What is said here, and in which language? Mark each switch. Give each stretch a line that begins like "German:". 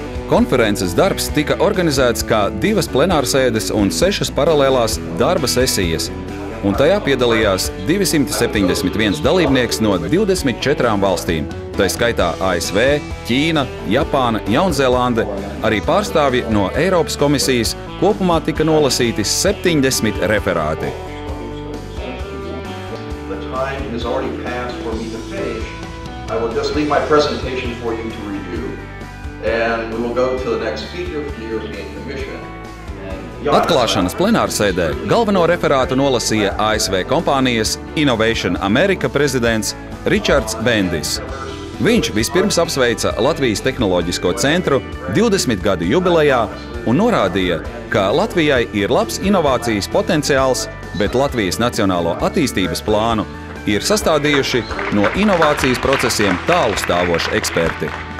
Latvian: Konferences darbs tika organizēts kā 2 plenārsēdes un 6 paralēlās darba sesijas, un tajā piedalījās 271 dalībnieks no 24 valstīm, tai skaitā ASV, Ķīna, Japāna, Jaunzēlande, arī pārstāvji no Eiropas komisijas, kopumā tika nolasīti 70 referāti.
English: The time has already passed for me to finish. I will just leave my presentation for you to review. And we will go to the next speaker for the European Commission.
Latvian: Atklāšanas plenārsēdē galveno referātu nolasīja ASV kompānijas Innovation America prezidents Ričards Bendis. Viņš vispirms apsveica Latvijas tehnoloģisko centru 20 gadu jubilejā un norādīja, ka Latvijai ir labs inovācijas potenciāls, bet Latvijas nacionālo attīstības plānu ir sastādījuši no inovācijas procesiem tālu stāvoši eksperti.